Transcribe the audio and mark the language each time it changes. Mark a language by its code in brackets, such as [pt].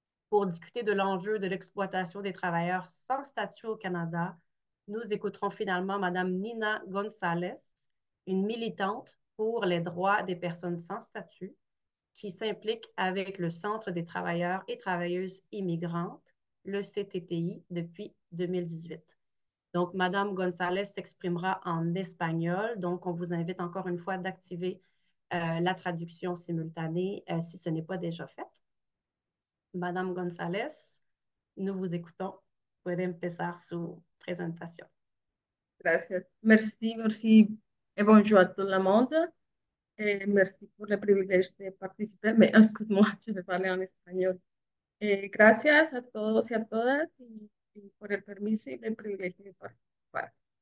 [fr] Pour discuter de l'enjeu de l'exploitation des travailleurs sans statut au Canada, nous écouterons finalement Mme Nina Gonzalez, une militante pour les droits des personnes sans statut, qui s'implique avec le Centre des travailleurs et travailleuses immigrantes, le CTTI, depuis 2018. Donc, Madame González s'exprimera en espagnol. Donc, on vous invite encore une fois d'activer la traduction simultanée si ce n'est pas déjà fait. Madame González, nous vous écoutons. [es] Puede empezar su presentación. Gracias. [fr] Merci, merci. Et bonjour à tout le monde. Et merci pour le privilège de participer. Mais excuse-moi, je vais parler en espagnol. [es] Gracias a todos y a todas y por el permiso y el privilegio de participar.